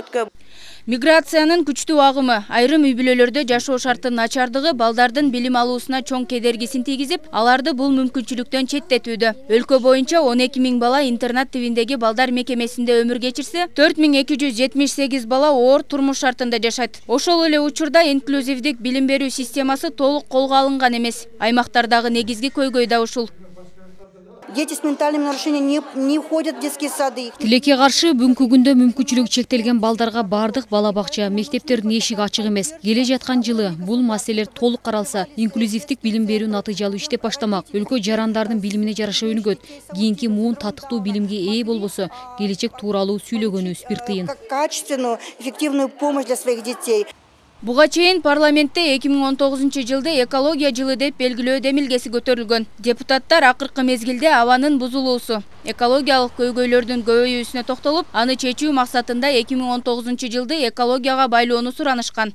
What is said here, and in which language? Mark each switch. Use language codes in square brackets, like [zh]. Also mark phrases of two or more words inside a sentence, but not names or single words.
[ky] Миграциянын күчтүү агымы, айрым үй-бүлөлөрдө жашоо шарттын начардыгы балдардын билим алуусуна чоң кедергисин тийгизип, аларды бул мүмкүнчүлүктөн четтетүүдө. Өлкө боюнча 12 000 бала интернат тибиндеги балдар мекемесинде өмүр кечирсе, 4278 бала оор турмуш шартында жашайт. Ошол эле учурда инклюзивдик билим берүү системасы толук колго алынган эмес. Аймактардагы негизги көйгөй да ушул. [ru] Дети с ментальными нарушениями не входят в детские сады. [ky] Тилекке каршы бүгүнкү күндө мүмкүнчүлүгү чектелген балдарга бардык бала бакча, мектептердин эшиги ачык эмес. Келе жаткан жылы бул маселелер толук каралса, инклюзивдик билим берүү натыйжалуу иштеп баштамак. Өлкө жарандардын билимине жараша өнүгөт. Кийинки муун татыктуу билимге ээ болбосо, келечек тууралуу сүйлөгөнүбүз бир тыйын. [ru] Качественную, эффективную помощь для своих детей. [ky] Буга чейин парламентте 2019 жылды экология жылы деп белгилөө демилгеси көтөрүлгөн. Депутаттар акыркы мезгилде абанын бузулуусу, экологиялык көйгөйлөрдүн көбөйүүсүнө токтолуп, аны чечүү максатында 2019 жылды экологияга байлоону суранышкан.